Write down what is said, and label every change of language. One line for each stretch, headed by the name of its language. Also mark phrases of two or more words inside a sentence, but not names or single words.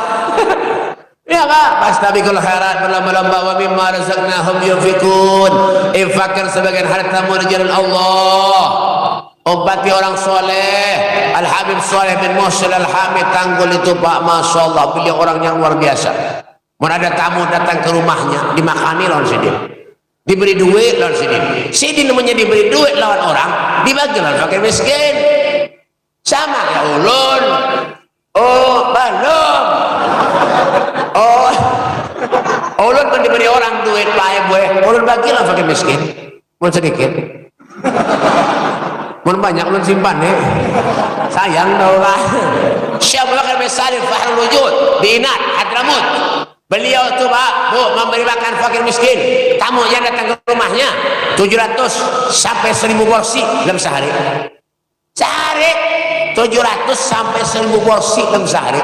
Indonesian: Ya Kak,
Arabic: فاستبقوا الخيرات, berlomba-lomba ومما رزقناهم ينفقون.
Indonesian: Infakkan sebagian harta mu di jalan Allah. Obati orang soleh. Al-Habib Saleh bin Muhsin Al-Hamid Tanggul itu Pak,
Arabic: ما شاء الله,
Indonesian: beliau orang yang luar biasa.
Banjar: Mau ada tamu datang ke rumahnya, dimakani lawan sidin, diberi duit lawan sidin. Sidin namanya diberi duit lawan orang, dibagi lawan fakir miskin. Sama ya ulun. Oh, belum. Ulun kan diberi orang duit pae gue, ulun bagilah fakir miskin. Mun sedikit, mun banyak ulun simpan nih. Sayang tau lah. Syekh Abu Bakar bin Salim Fahrul Wujud di Inat, Hadramut.
Indonesian: Beliau tuh Pak, Bu, memberi makan fakir miskin. Tamu yang datang ke rumahnya 700 sampai 1000 porsi dalam sehari. Sehari 700 sampai 1000 porsi dalam sehari.